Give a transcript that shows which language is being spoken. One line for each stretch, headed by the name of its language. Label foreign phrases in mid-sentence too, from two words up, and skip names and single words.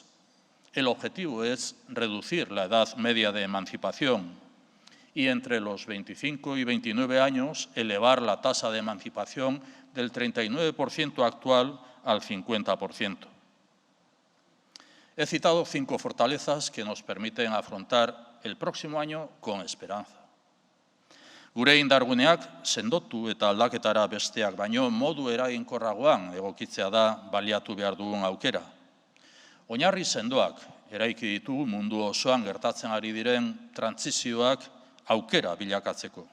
Spanish: El objetivo es reducir la edad media de emancipación y entre los 25 y 29 años elevar la tasa de emancipación del 39% actual al 50%. He citado 5 fortalezas que nos permiten afrontar el próximo año con esperanza.
Basque: Gure indarguneak sendotu eta aldaketara besteak baino modu eraginkorragoan egokitzea da baliatu behar dugun aukera. Oinarri sendoak eraiki ditugu mundu osoan gertatzen ari diren trantsizioak aukera bilakatzeko.